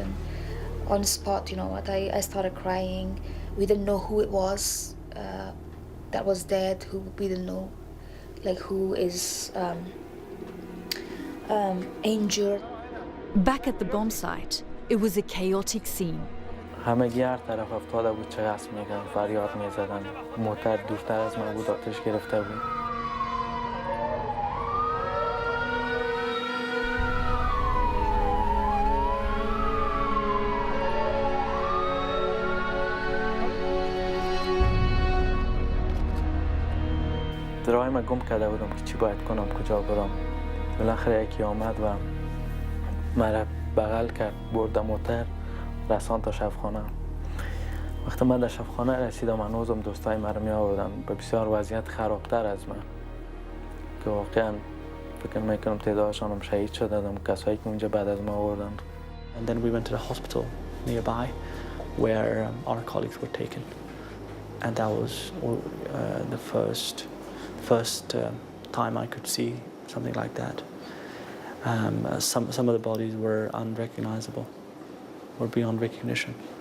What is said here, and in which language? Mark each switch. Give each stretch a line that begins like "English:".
English: And on the spot, you know what, I started crying. We didn't know who it was that was dead. We didn't know, like, who is injured. Back at the bomb site, it was a chaotic scene.
Persian: همگی هر طرف افتاده بود، چه قصد میگن، فریاد میزدن. موتر دورتر از من بود، آتش گرفته بود. راه من گم کرده بودم که چی باید کنم، کجا برم. بالاخره یکی آمد و مرا بغل کرد، برد موتر رساند تا شبخانه. وقتی من در شبخانه رسیدم، هنوزم دوستای مرا می آوردن به بسیار وضعیت خرابتر از من که واقعا فکر میکنم تعدادشانم شهید شدم، کسایی که اونجا بعد از ما آوردن.
English: And then we went to the hospital nearby where our colleagues were taken. And that was the first time I could see something like that. Some of the bodies were unrecognizable, were beyond recognition.